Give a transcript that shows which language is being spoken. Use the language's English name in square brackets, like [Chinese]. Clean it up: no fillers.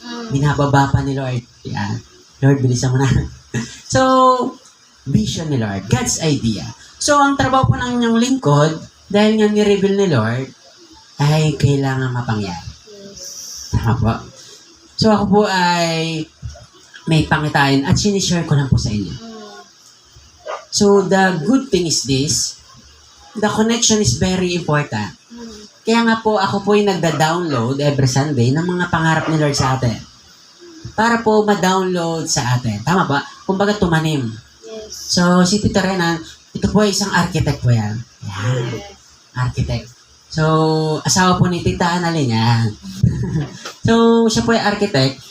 [Filipino] Binababa pa ni Lord. Yan. Lord, bilisan mo na. So, vision ni Lord. [English] God's idea. [Filipino] So, ang trabaho po ng inyong lingkod, dahil nga ni-reveal ni Lord, ay kailangan mapangyari. Tama po. So, ako po ay may pangitain at sinishare ko lang po sa inyo. [English] So, the good thing is this, the connection is very important. [Filipino] Kaya nga po, ako po yung nagda-download every Sunday ng mga pangarap ni Lord sa atin. Para po ma-download sa atin. Tama ba? Kumbaga tumanim. So, si Tito Renan, ito po ay isang architect po yan. Yan. Architect. So, asawa po ni Tita Annalyn yan. So, siya po ay architect.